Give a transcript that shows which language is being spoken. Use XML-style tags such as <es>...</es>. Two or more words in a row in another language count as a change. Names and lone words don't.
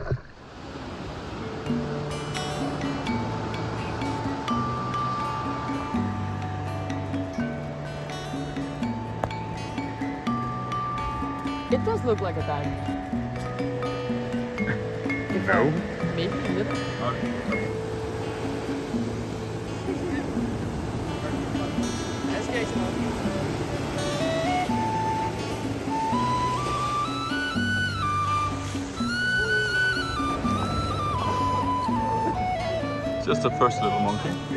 <en>It does look like a diamond. No. Maybe a little.</en> <da>Jeg skal ikke så meget.</da> <en>Just the first little monkey.</en>